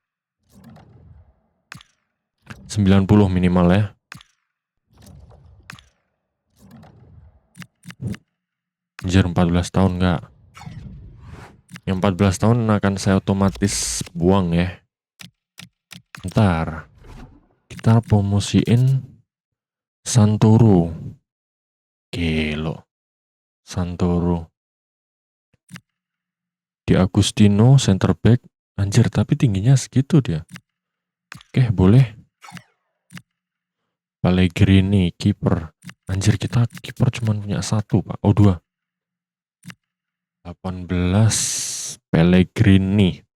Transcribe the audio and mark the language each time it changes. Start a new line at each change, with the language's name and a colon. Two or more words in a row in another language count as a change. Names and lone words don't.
Indonesian: 90 minimal ya. Anjir, 14 tahun enggak. Yang 14 tahun akan saya otomatis buang ya. Ntar kita promosiin Santoro. Gelo. Santoro. Di Agustino
English: center back.
Indonesian: Anjir, tapi tingginya segitu dia. Oke, boleh. Pellegrini kiper. Anjir, kita kiper cuma punya 1 pak. Oh, 2. 18 Pellegrini.